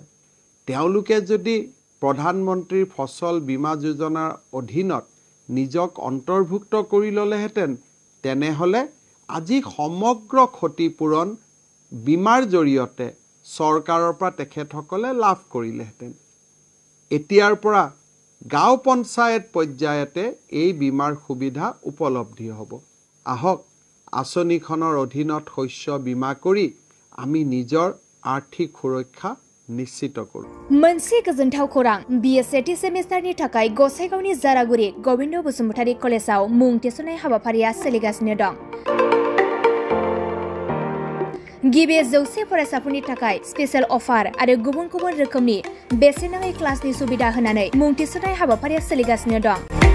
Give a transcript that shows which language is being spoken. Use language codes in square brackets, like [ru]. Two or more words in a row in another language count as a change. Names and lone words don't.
[as] তেওঁলোকে যদি প্ৰধানমন্ত্ৰীৰ ফচল বীমা যোজনাৰ অধীনত নিজক অন্তৰ্ভুক্ত কৰি ল'লেহেঁতেন, তেনেহ'লে আজি সমগ্ৰ ক্ষতিপূৰণ বীমাৰ জৰিয়তে চৰকাৰৰ পৰা তেখেতসকলে লাভ কৰিলেহেঁতেন। এতিয়াৰ পৰা গাঁও পঞ্চায়ত পৰ্যায়তে এই বীমাৰ সুবিধা উপলব্ধি হ'ব। আহক আঁচনিখনৰ অধীনত শস্য বীমা কৰি আমি নিজৰ আৰ্থিক সুৰক্ষা নিশ্চিত करूं। [brx] मोनसे गोजोनथाव खौरां BSAT सेमिस्टारनि थाखाय गसाइगावनि जारागुरि गोविन्द बसुमतारी कलेजाव मुं थिसननाय हाबाफारिया सोलिगासिनो दं। गिबि 100 फरायसाफोरनि थाखाय स्पेशल अफार आरो गुबुन गुबुन रोखोमनि बेसेन नाङै क्लासनि सुबिदा होनानै मुं थिसननाय हाबाफारिया सोलिगासिनो दं।